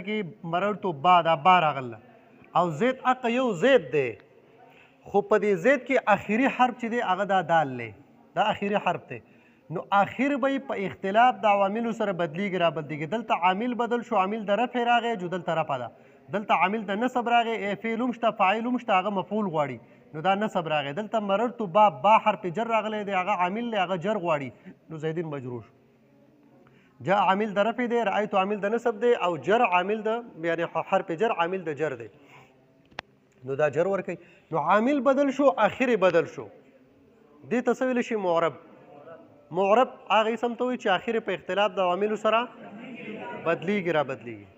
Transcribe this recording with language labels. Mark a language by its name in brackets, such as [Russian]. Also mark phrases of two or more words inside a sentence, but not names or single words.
[Pashto] کې [Arabic] مررتو با [Pashto] دا با راغله او زید اقا یو زید دی خو په دې زید کې آخري حرف چې دی هغه دا دال دی دا آخري حرف دی نو آخر به په اختلاف د عواملو سره بدلیږي را بدلیږي دلته عامل بدل شو عامل د رفع راغی جو دلته رفع ده دلته عامل د نصب راغی فعل هم شته فاعل هم شته هغه مفعول غواړي نو دا نصب راغی دلته [Arabic] مررتو با [Pashto] حرف جر راغلی دی هغه عامل دی هغه جر غواړي نو زیدین مجرور شو جاء عامل د رفع دی رأیت عامل د نصب دی او جر عامل د یعنی حرف جر عامل د جر دی نو دا جر ورکوي نو عامل بدل شو آخر بدل شو دې ته څه ویلی شي معرب هغه اسم ته وایي چې آخر په اختلاف د عواملو سره بدلیږي را بدلیږي